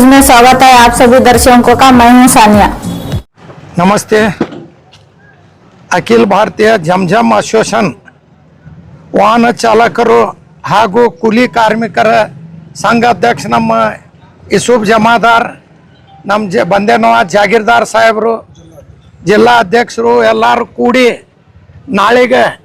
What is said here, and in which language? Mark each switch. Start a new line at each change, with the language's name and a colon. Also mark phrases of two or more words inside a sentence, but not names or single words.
Hindi: स्वागत है आप सभी दर्शकों का। मैं हूं सानिया।
Kannada: ನಮಸ್ತೆ. ಅಖಿಲ ಭಾರತೀಯ ಜಂಜಂ ಅಸೋಸಿಯೇಷನ್ ವಾಹನ ಚಾಲಕರು ಹಾಗೂ ಕೂಲಿ ಕಾರ್ಮಿಕರ ಸಂಘ ಅಧ್ಯಕ್ಷ ನಮ್ಮ ಇಸೂಫ್ ಜಮಾದಾರ್, ನಮ್ಮ ಬಂದೇನವಾಜ್ ಜಾಗೀರ್ದಾರ್ ಸಾಹೇಬರು, ಜಿಲ್ಲಾ ಅಧ್ಯಕ್ಷರು ಎಲ್ಲರೂ ಕೂಡಿ ನಾಳೆಗೆ